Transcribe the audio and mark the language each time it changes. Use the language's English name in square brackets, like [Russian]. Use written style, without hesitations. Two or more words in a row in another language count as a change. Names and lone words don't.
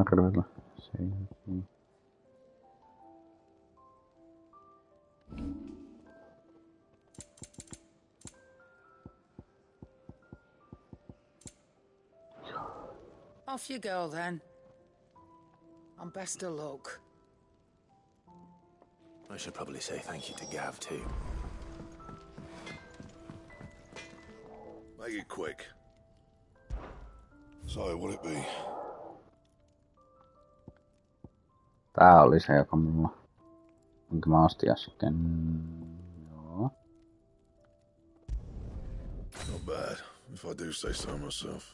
[English] Off you go, then. And best of luck. I should probably say thank you to Gav, too. Make it quick. So, what'll it be? [Finnish] Tää oli se, joka mulla... Minkä mä ostin äsken... Joo. [English] Not bad, if I do say so myself.